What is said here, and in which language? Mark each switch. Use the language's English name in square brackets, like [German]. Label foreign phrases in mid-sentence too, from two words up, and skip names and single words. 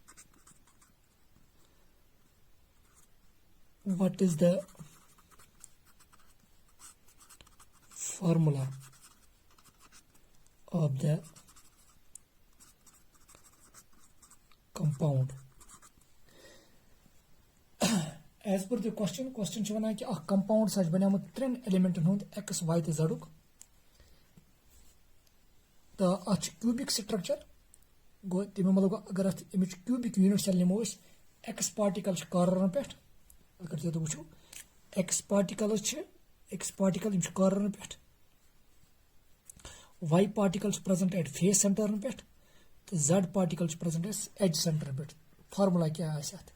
[English] What is the formula of the compound? As per the question [Kashmiri] چھِ وَنان کہِ اکھ compound چھُ بنیومُت 3 ایلیمنٹن ہُنٛد x, y تہٕ z تہٕ اتھ چھُ [English] cubic structure. [Kashmiri] گوٚو تَمیُک مطلب گوٚو اگر اتھ اَمِچ [English] cubic unit cell [Kashmiri] نِمو أسۍ, x particle چھِ کارنرن پٮ۪ٹھ. اگر تُہۍ وٕچھو x particles چھِ یِم چھِ کارنرن پٮ۪ٹھ, [English] y particle چھِ present at face centerن [Kashmiri] پٮ۪ٹھ تہٕ [English] z particle چھِ present at edge centerن پٮ۪ٹھ. [Kashmiri] فارمولا کیٛاہ آسہِ اتھ؟